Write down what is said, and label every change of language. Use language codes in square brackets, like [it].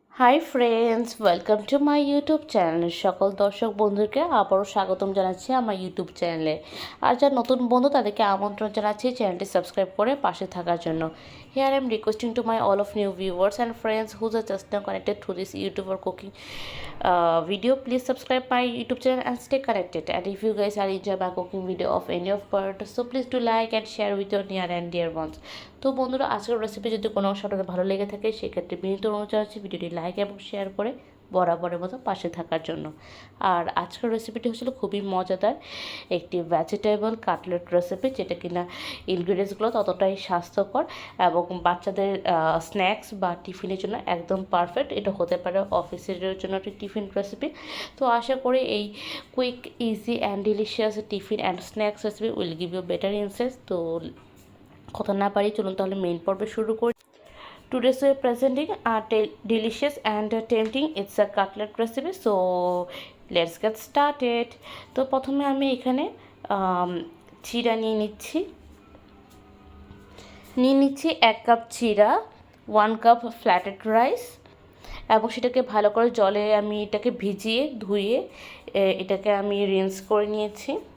[en] Hi friends, welcome to my YouTube channel. [bn] সকল দর্শক বন্ধুকে আবারও স্বাগতম জানাচ্ছি আমার ইউটিউব চ্যানেলে। আর যারা নতুন বন্ধু তাদেরকে আমন্ত্রণ জানাচ্ছি চ্যানেলটি সাবস্ক্রাইব করে পাশে থাকার জন্য। [en] Here I am requesting to my all of new viewers and friends whose are just now connected through this YouTube or cooking video. Please subscribe my YouTube channel and stay connected. And if you guys are enjoy my cooking video of any of part, so please do like and share with your near and dear ones. [bn] তো বন্ধুরা, আজকের recipe যদি কোনো অংশ আপনাদের ভালো লেগে থাকে সেক্ষেত্রে বিনীত অনুরোধ জানাচ্ছি ভিডিওটি লাইক এবং শেয়ার করে বরাবরের মতো পাশে থাকার জন্য। আর আজকের রেসিপিটি হচ্ছিল খুবই মজাদার একটি ভেজিটেবল কাটলেট রেসিপি, যেটা কিনা ইনগ্রিডিয়েন্টসগুলো ততটাই স্বাস্থ্যকর এবং বাচ্চাদের স্ন্যাক্স বা টিফিনের জন্য একদম পারফেক্ট। এটা হতে পারে অফিসের জন্য একটি টিফিন রেসিপি। তো আশা করি এই [en] Quick, easy and delicious tiffin and snacks recipe will give you better insights. [bn] তো কথা না পারি, চলুন তাহলে মেইন পর্বে শুরু করি। [en] Today's we are presenting a delicious and tempting it's a cutlet recipe, so let's get started. [bn] তো প্রথমে আমি এখানে চিড়া নিয়ে নিচ্ছি 1 কাপ চিড়া, 1 কাপ ফ্ল্যাটেড রাইস, এবং সেটাকে ভালো করে জলে আমি এটাকে ভিজিয়ে ধুয়ে এটাকে আমি রিন্স করে নিয়েছি।